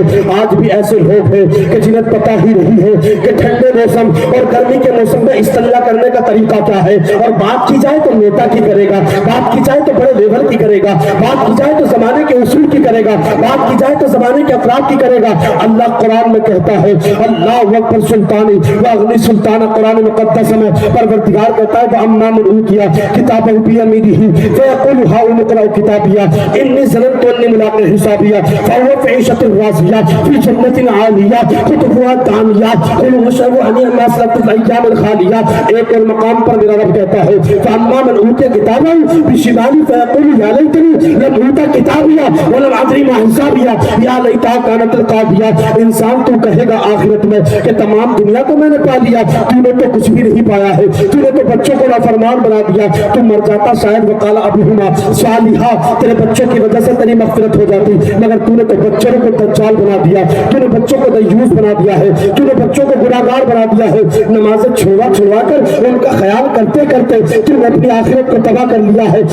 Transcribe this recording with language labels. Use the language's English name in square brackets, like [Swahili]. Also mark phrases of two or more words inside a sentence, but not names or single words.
[Hindi] आज भी ऐसे लोग हैं कि जिन्हें पता ही नहीं है कि ठंडे मौसम और गर्मी के मौसम में इस्तेंजा करने का तरीका क्या है, और बात की जाए तो नेता की करेगा, बात की जाए तो बड़े लेवल की करेगा, बात की जाए तो जमाने के उसूल की करेगा, बात की जाए तो जमाने के अफराद की करेगा। अल्लाह कुरान में कहता है, [Arabic] الله أكبر سلطاني وأغنى سلطان, [Hindi] कुरान मुकद्दस में परवरदिगार कहता है, [Arabic] أما من أوتي كتابه بيمينه فيقول هاؤم اقرءوا كتابيه إني ظننت أني ملاق حسابيه فهو في عيشة راضية في جنة عالية قطوفها دانية كلوا واشربوا هنيئا ما أسلفتم الأيام الخالية. [Hindi] एक और मकाम पर मेरा रब कहता है, [Arabic] فأما من أوتي كتابه بشماله فيقول يا ليتني لم أوت كتابيه ولم أدر ما حسابيه يا ليتها كانت القاضية. [Hindi] इंसान तू कहेगा आखिरत में कि तमाम दुनिया को मैंने पा लिया, तूने तो कुछ भी नहीं पाया है, तूने तो बच्चों को नाफरमान बना दिया, तू मर जाता शायद [Arabic] وكان أبوهما صالحا, [Hindi] तेरे बच्चों की वजह से तेरी मग़फ़िरत हो जाती, मगर तूने तो बच्चों को दज्जाल बना दिया, तूने बच्चों को दय्यूस बना दिया है, तूने बच्चों को गुनाहगार बना दिया है, नमाज़ें छुड़वा कर उनका ख्याल करते करते तूने अपनी आखिरत को तबाह कर लिया है।